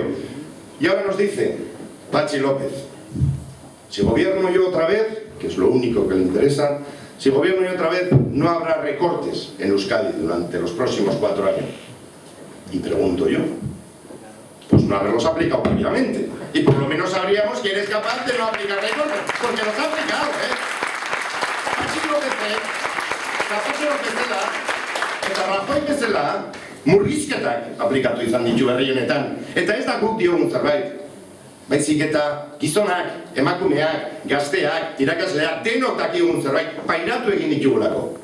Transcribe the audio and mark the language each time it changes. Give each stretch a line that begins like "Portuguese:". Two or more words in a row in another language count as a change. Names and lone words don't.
Spanish: Y ahora nos dice Patxi López, si gobierno yo otra vez, que es lo único que le interesa, si gobierno yo otra vez no habrá recortes en Euskadi durante los próximos 4 años. Y pregunto yo, pues no haberlos aplicado previamente. Y por lo menos sabríamos quién es capaz de no aplicar recortes, porque los ha aplicado,
Basque: Patxi López, eta Rajoy bezala, murrizketak aplikatu izan ditu herri honetan. Eta ez da guk diogun zerbait. Baizik eta gizonak, emakumeak, gazteak, irakasleak, denok dakigun zerbait, pairatu egin ditugulako.